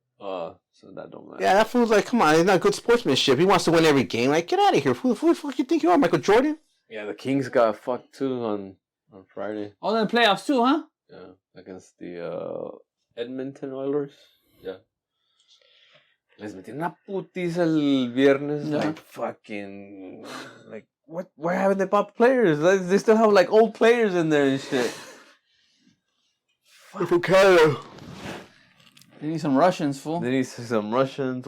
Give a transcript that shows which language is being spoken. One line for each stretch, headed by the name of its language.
English: So that don't matter. Yeah, that fool's like, come on, he's not good sportsmanship. He wants to win every game. Like, get out of here. Who the fuck you think you are, Michael Jordan? Yeah, the Kings got fucked too on Friday. Oh, then playoffs too, huh? Yeah, against the Edmonton Oilers. Yeah.
Spanish: Les metieron una putiza el viernes.
English: Yeah. Like, fucking... Like, what? Where haven't they bought players? Like, they still have, like, old players in there and shit. From Canada. They need some Russians, fool. They need some Russians,